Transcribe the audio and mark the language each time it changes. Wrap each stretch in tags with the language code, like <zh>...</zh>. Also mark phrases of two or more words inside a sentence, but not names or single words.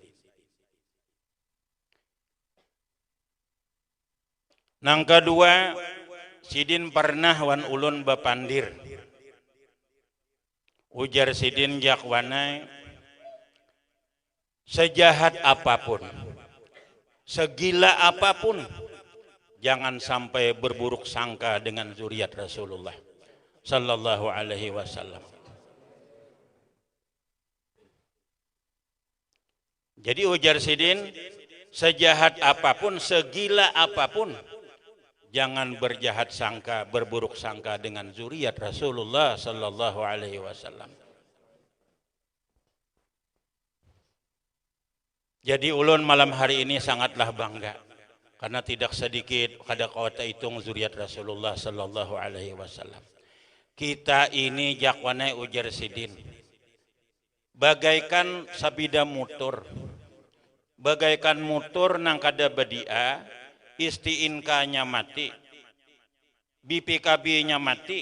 <bjn>Nang kedua, Sidin pernah wan ulun bapandir. Ujar Sidin jakwana, sejahat apapun, segila apapun, jangan sampai berburuk sangka dengan zuriat</bjn> <ar>رسول الله صلى الله عليه وسلم.</ar> <bjn>Jadi ujar Sidin, sejahat apapun, segila apapun, jangan berjahat sangka, berburuk sangka dengan zuriat</bjn> <ar>رسول الله صلى الله عليه وسلم.</ar> <bjn>Jadi ulun malam hari ini sangatlah bangga karena tidak sedikit kada kawata hitung zuriat</bjn> <ar>رسول الله صلى الله عليه وسلم.</ar> <bjn>Kita ini jakwane ujar Sidin bagaikan sabida mutur. Bagaikan mutur nang kada badia, istiinkanya mati, BPKB-nya mati.</bjn>